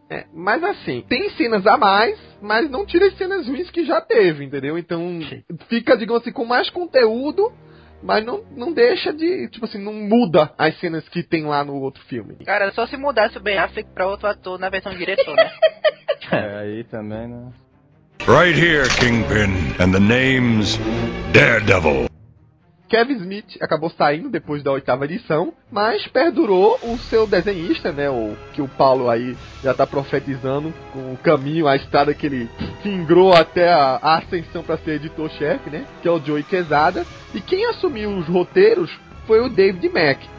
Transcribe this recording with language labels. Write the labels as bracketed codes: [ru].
[pt] É, mas assim, tem cenas a mais, mas não tira as cenas ruins que já teve, entendeu? Então, fica, digamos assim, com mais conteúdo, mas não deixa de, tipo assim, não muda as cenas que tem lá no outro filme. Cara, só se mudasse o Ben Affleck pra outro ator na versão diretor, né? Aí também, né? [en] Right here, Kingpin, and the name's Daredevil. [pt] Kevin Smith acabou saindo depois da 8ª edição, mas perdurou o seu desenhista, né, o que o Paulo aí já tá profetizando, com o caminho, a estrada que ele fingrou até a ascensão para ser editor-chefe, né, que é o Joey Quesada, e quem assumiu os roteiros foi o David Mack.